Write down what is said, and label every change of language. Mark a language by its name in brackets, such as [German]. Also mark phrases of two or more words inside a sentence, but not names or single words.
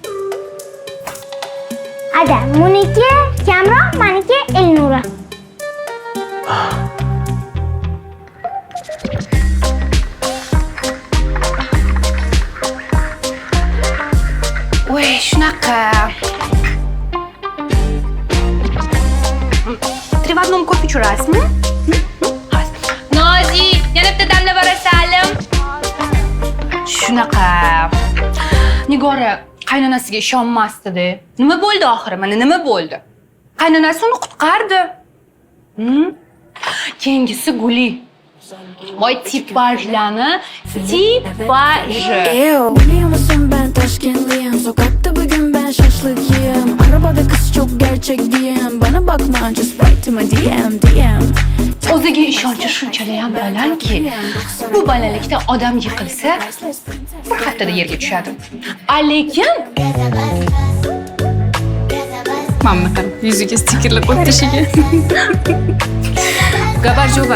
[Uzbek] Ada, buniki Kamron, meniki Elnura. Voy, shunaqa. [Russian] Три в одном кофе чурасmi? [Uzbek] Nozi, yana bitta damla barasalim. Shunaqa. Nigora qaynonasiga ishonmasdi-da. Nima bo'ldi oxiri? Mana nima bo'ldi? Qaynonasi uni qutqardi. Keyingisi Guli. Voy tipajlarni, tipaji. [Turkish] Biliyor musun ben Taşkentliyim. Sokakta bugün ben şaşlık yiyem. Arabada kız çok gerçek diyem. Bana bakma [English] just write to my DM. [Uzbek] O'ziga ishonchi shunchalik ham balandki, bu bolalikda odam yiqilsa, bir haftada yerga tushadi. Lekin mana qarab, yuziga stikerlar qo'yib tashigan. Gabarjova.